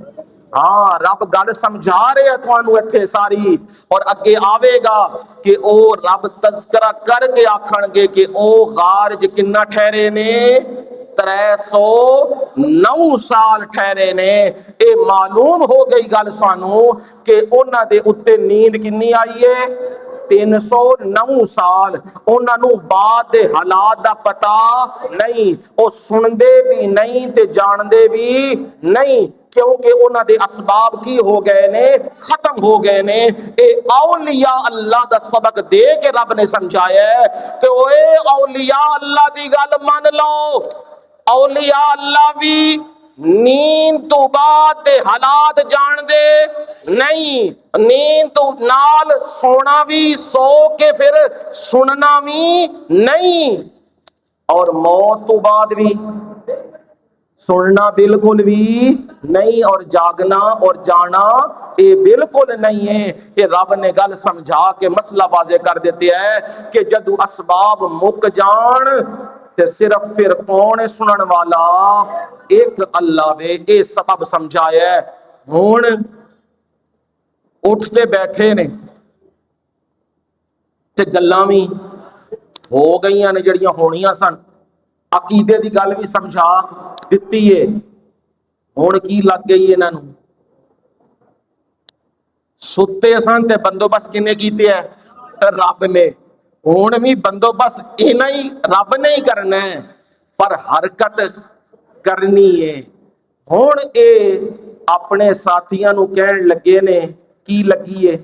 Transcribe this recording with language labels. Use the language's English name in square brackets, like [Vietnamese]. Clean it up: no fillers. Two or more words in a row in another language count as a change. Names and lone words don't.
[Punjabi] ہاں رب گل سمجھا رہے ہیں تھانوں ایتھے ساری، اور اگے آوے گا کہ او رب تذکرہ کر کے آکھن گے کہ او غار ج کنا ٹھہرے نے 309 سال ٹھہرے نے. اے معلوم ہو گئی گل سانوں کہ انہاں دے اتے نیند کنی آئی ہے 309 سال. انہاں نو بعد دے حالات دا پتا نہیں، او سندے بھی نہیں تے جاندے بھی نہیں، کیونکہ انہاں دے اسباب کی ہو گئے نے، ختم ہو گئے نے. اے اولیاء اللہ دا سبق دے کے رب نے سمجھایا ہے کہ اوے اولیاء اللہ دی گل مان لو. اولیاء اللہ بھی نیند تو بعد دے حالات جان دے نہیں، نیند تو نال سونا بھی، سو کے پھر سننا بھی نہیں، اور موت تو بعد بھی سننا بالکل بھی نہیں، [Urdu] اور جاگنا اور جانا یہ بالکل نہیں ہے. [Punjabi] کہ رب نے گل سمجھا کے مسئلہ واضح کر دیتے ہیں کہ جدو اسباب مک جان تے صرف پھر کون سنن والا؟ ایک اللہ نے اے سبب سمجھایا ہے. ہون اٹھ کے بیٹھے نے تے گلاں بھی ہو گئیاں نے جڑیاں ہونیاں سن، عقیدے دی گل بھی سمجھا دتی ہے. ہن کی لگ گئی انہاں نوں؟ ਸੁੱਤੇ ਸਨ ਤੇ ਬੰਦੋਬਸਤ ਕਿੰਨੇ ਕੀਤੇ ਹੈ? ਰੱਬ ਨੇ। ਹੁਣ ਵੀ ਬੰਦੋਬਸਤ ਇਹਨਾਂ ਹੀ ਰੱਬ ਨੇ ਹੀ ਕਰਨਾ ਹੈ, ਪਰ ਹਰਕਤ ਕਰਨੀ ਹੈ। ਹੁਣ ਇਹ ਆਪਣੇ ਸਾਥੀਆਂ ਨੂੰ ਕਹਿਣ ਲੱਗੇ ਨੇ, ਕੀ ਲੱਗੀ ਏ?